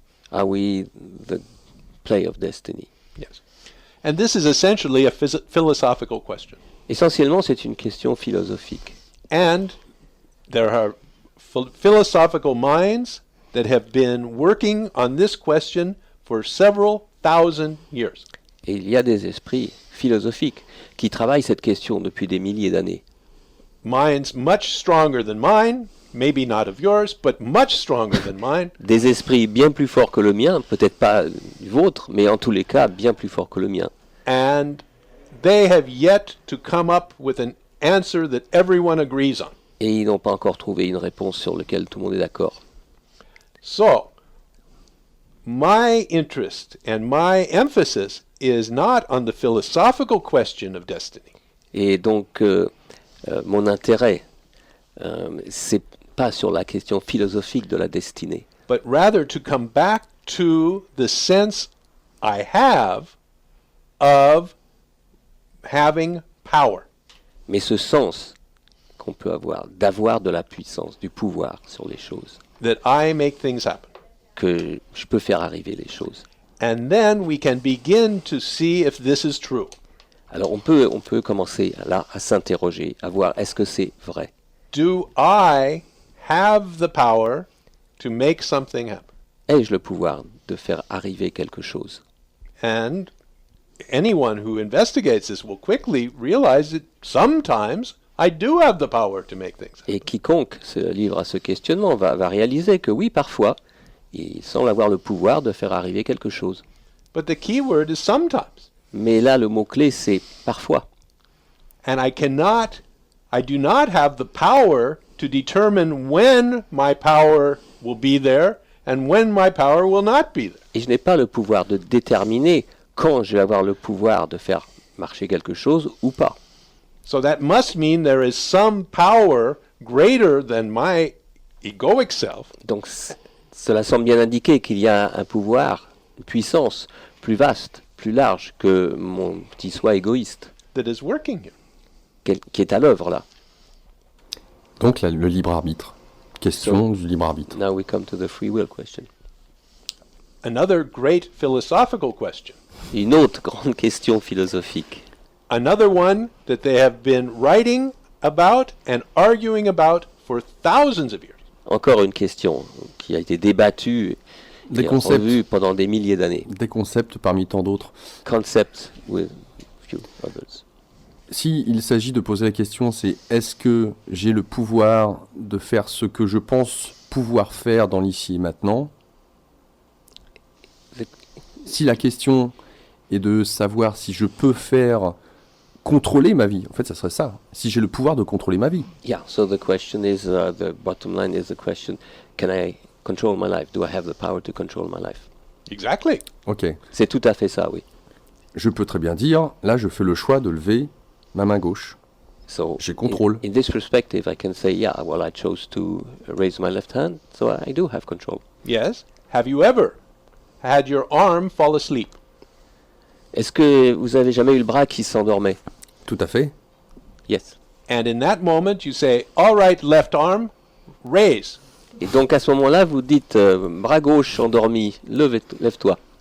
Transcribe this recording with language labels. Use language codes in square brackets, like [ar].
[en] Are we the play of destiny? Yes. And this is essentially a philosophical question. [fr] Essentiellement, c'est une question philosophique. [en] And there are philosophical minds that have been working on this question for several thousand years. [fr] Et il y a des esprits philosophiques qui travaillent cette question depuis des milliers d'années. [en] Minds much stronger than mine, maybe not of yours, but much stronger than mine. [fr] Des esprits bien plus forts que le mien, peut-être pas du vôtre, mais en tous les cas bien plus forts que le mien. [en] And they have yet to come up with an answer that everyone agrees on. [fr] Et ils n'ont pas encore trouvé une réponse sur laquelle tout le monde est d'accord. [en] So, my interest and my emphasis is not on the philosophical question of destiny. [fr] Et donc, mon intérêt, c'est pas sur la question philosophique de la destinée, [en] But rather to come back to the sense I have of having power. [fr] mais ce sens qu'on peut avoir, d'avoir de la puissance, du pouvoir sur les choses, [en] That I make things happen. [fr] que je peux faire arriver les choses. [en] And then we can begin to see if this is true. [fr] Alors on peut commencer là à s'interroger, à voir est-ce que c'est vrai? [en] Do I have the power to make something happen? [fr] Ai-je le pouvoir de faire arriver quelque chose? [en] And anyone who investigates this will quickly realize that sometimes I do have the power to make things happen. [fr] Et quiconque se livre à ce questionnement va réaliser que oui, parfois, il semble avoir le pouvoir de faire arriver quelque chose. [en] But the key word is sometimes. [fr] Mais là, le mot-clé, c'est parfois. [en] And I do not have the power to determine when my power will be there and when my power will not be there. [fr] Et je n'ai pas le pouvoir de déterminer quand je vais avoir le pouvoir de faire marcher quelque chose ou pas. [en] So that must mean there is some power greater than my egoic self [fr] Donc cela semble bien indiquer qu'il y a un pouvoir, une puissance plus vaste, plus large que mon petit soi égoïste, [en] that is working here. [fr] qui est à l'œuvre là. Donc le libre arbitre. Question du libre arbitre. [en] Now we come to the free will question. Another great philosophical question. [fr] Une autre grande question philosophique. [en] Another one that they have been writing about and arguing about for thousands of years. [fr] Encore une question qui a été débattue Des et concepts. revus pendant des milliers d'années. Des concepts parmi tant d'autres. [en] Concepts with few others. [fr] Si il s'agit de poser la question, c'est est-ce que j'ai le pouvoir de faire ce que je pense pouvoir faire dans l'ici et maintenant? [en] The- [fr] Si la question est de savoir si je peux faire contrôler ma vie, en fait, ça serait ça. Si j'ai le pouvoir de contrôler ma vie. [en] Yeah, so the question is, the bottom line is the question, can I control my life? Do I have the power to control my life? Exactly. Ok. [fr] C'est tout à fait ça, oui. Je peux très bien dire, là, je fais le choix de lever ma main gauche. [en] So [fr] J'ai contrôle. [en] in this perspective, I can say, yeah, well, I chose to raise my left hand, so I do have control. Yes. Have you ever had your arm fall asleep? [fr] Est-ce que vous avez jamais eu le bras qui s'endormait? Tout à fait. [en] Yes. And in that moment, you say, all right, left arm, raise. [fr] Et donc à ce moment-là, vous dites, bras gauche endormi, lève-toi.